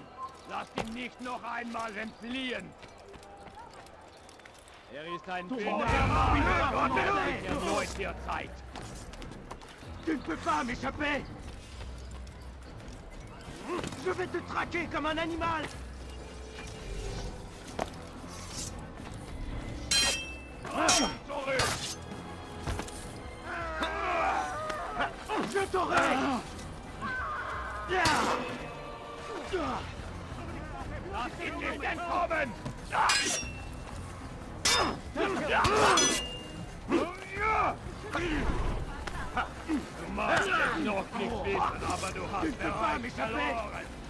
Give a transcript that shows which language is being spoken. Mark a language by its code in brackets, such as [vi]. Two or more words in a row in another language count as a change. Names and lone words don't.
[de] Lasst ihn nicht noch einmal entfliehen. Er ist ein Bündner, der erneut dir zeigt. [fr] Tu ne peux pas m'échapper! Je vais te traquer comme un animal! Je t'aurai! [de] Lass ihn nicht entkommen! Du magst es noch nicht wissen, aber du hast bereits verloren.